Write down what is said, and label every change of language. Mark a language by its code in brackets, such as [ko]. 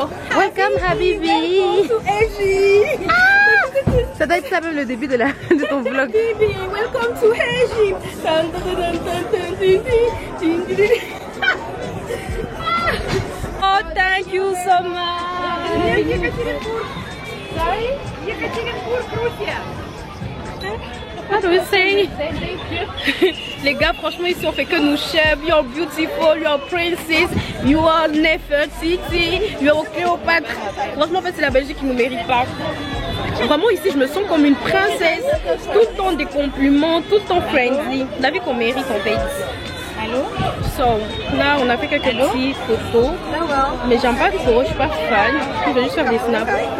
[en] Welcome Habibi to Egypt. [fr] Ça doit être ça même le début de ton vlog. [en] Habibi, welcome to Egypt. Oh, thank you so much. Sorry? How do we say? [fr] Les gars, franchement, ici on fait que nous chef. [en] You're beautiful, you're princess, you are Nefertiti, you're Cléopâtre. [fr] Franchement, en fait, c'est la Belgique qui ne nous mérite pas. Vraiment, ici, je me sens comme une princesse. Tout le temps des compliments, tout le temps friendly. La vie qu'on mérite en fait. Allô? So, là, on a fait quelques petites photos. Mais j'aime pas trop, je suis pas fan. Je vais juste faire des snaps.